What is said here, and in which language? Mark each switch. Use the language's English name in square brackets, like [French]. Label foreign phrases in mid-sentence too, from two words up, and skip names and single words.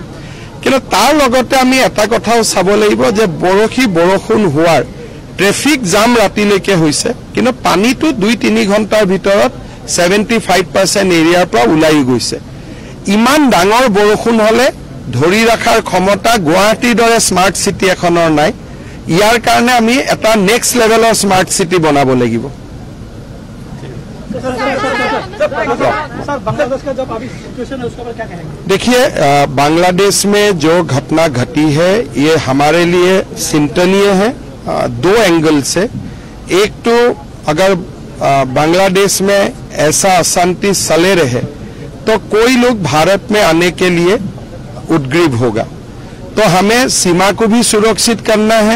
[Assamese] কিন্তু তাৰ লগতে আমি এটা কথাও চাব লাগিব যে বৰষুণ হোৱাৰ [English] traffic jam [Assamese] ৰাতিলৈকে হৈছে, কিন্তু পানীটো 2-3 ঘণ্টাৰ ভিতৰত 75% এৰিয়াৰ পৰা ওলাই গৈছে। ইমান ডাঙৰ বৰষুণ হ'লে ধৰি ৰখাৰ ক্ষমতা গুৱাহাটীৰ দৰে [English] smart city [Assamese] এখনৰ নাই। ইয়াৰ কাৰণে আমি এটা [English] next levelৰ smart city [Assamese] বনাব লাগিব। [Hindi] देखिए, बांग्लादेश में जो घटना घटी है ये हमारे लिए चिंतनीय है 2 एंगल से। एक तो अगर बांग्लादेश में ऐसा अशांति चले रहे तो कोई लोग भारत में आने के लिए उद्ग्रीव होगा, तो हमें सीमा को भी सुरक्षित करना है।